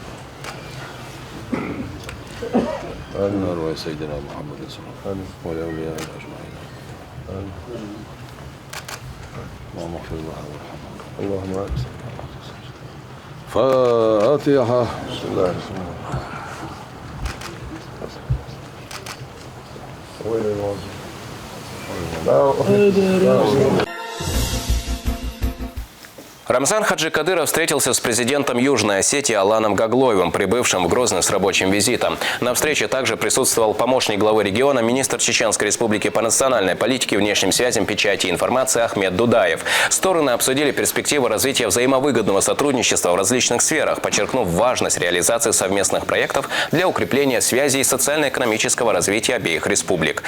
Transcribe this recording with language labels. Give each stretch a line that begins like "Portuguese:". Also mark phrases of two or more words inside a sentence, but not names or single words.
Arabic: آمين أرواح سيدنا محمد صلى الله عليه وسلم والأولياء أجمعين آمين اللهم اغفر له وارحمه اللهم آمين فاتحة بسم الله الرحمن الرحيم
Russian: Рамзан Хаджи Кадыров встретился с президентом Южной Осетии Аланом Гаглоевым, прибывшим в Грозный с рабочим визитом. На встрече также присутствовал помощник главы региона, министр Чеченской республики по национальной политике, внешним связям, печати и информации Ахмед Дудаев. Стороны обсудили перспективы развития взаимовыгодного сотрудничества в различных сферах, подчеркнув важность реализации совместных проектов для укрепления связей и социально-экономического развития обеих республик.